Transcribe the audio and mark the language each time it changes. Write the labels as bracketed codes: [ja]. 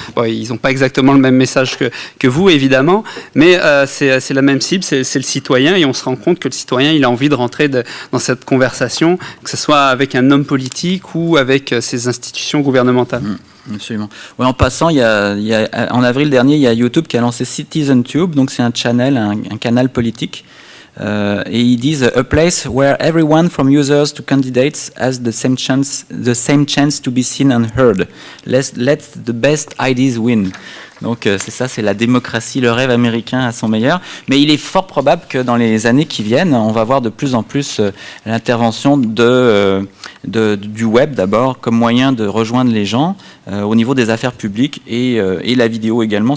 [fr] Bon, ils n'ont pas exactement le même message que vous, évidemment. Mais c'est la même cible, c'est le citoyen. Et on se rend compte que le citoyen, il a envie de rentrer dans cette conversation, que ce soit avec un homme politique ou avec ses institutions gouvernementales. Absolument. Ouais, en passant, en avril dernier, il y a YouTube qui a lancé CitizenTube, donc c'est un canal politique. Et ils disent [en] a place where everyone from users to candidates has the same chance to be seen and heard. Let the best ideas win. [fr] Donc c'est ça, c'est la démocratie, le rêve américain à son meilleur. Mais il est fort probable que dans les années qui viennent, on va voir de plus en plus l'intervention du web d'abord comme moyen de rejoindre les gens au niveau des affaires publiques et la vidéo également.